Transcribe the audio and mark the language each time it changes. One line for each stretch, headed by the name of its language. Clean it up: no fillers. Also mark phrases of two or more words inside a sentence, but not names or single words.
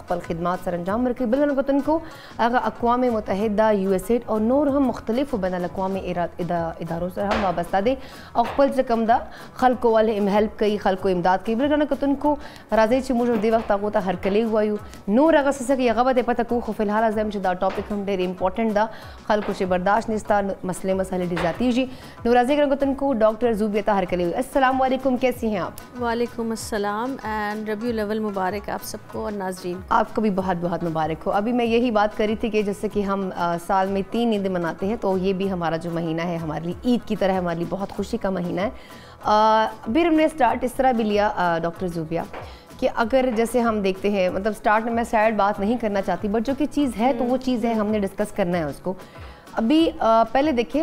Pashto: خپل خدمات سره انجام ورکوي بل ګرانو کتونکو هغه اقوام متحده یو اس ایډ او نور هم مختلفو بین الاقوامي ادارو سره هم وابسته دي او خپل چې کوم دا خلکو ول هم هیلپ کوي خلکو امداد کوي بل ګرانو کتونکو راځي چې موږ د وخت هغه ته هرکلی وایو نور هغه څه کې هغه به پته کو خو فلحال ازم چې دا ټاپک هم ډېر امپورټنٹ ده خلکو چې برداشت نشته مسئلے ډېر زیاتېږي نو راځي ګرانو کتونکو ډاکٹر زوبیا ته هرکلی
Arabic: السلام علیکم
Urdu: کیسی ہیں آپ
Arabic: وعلیکم السلام
Urdu: اینڈ ربیع الاول مبارک آپ سب کو اور ناظرین آپ کو بھی بہت بہت مبارک ہو ابھی میں یہی بات کر رہی تھی کہ جیسے کہ ہم سال میں 3 عیدیں مناتے ہیں تو یہ بھی ہمارا جو مہینہ ہے ہمارے لیے عید کی طرح ہمارے لیے بہت خوشی کا مہینہ ہے پھر ہم نے اسٹارٹ اس طرح بھی لیا ڈاکٹر زوبیا کہ اگر جیسے ہم دیکھتے ہیں مطلب اسٹارٹ میں سیڈ بات نہیں کرنا چاہتی بٹ جو کہ چیز ہے تو وہ چیز ہے ہم نے ڈسکس کرنا ہے اس کو ابھی پہلے دیکھیں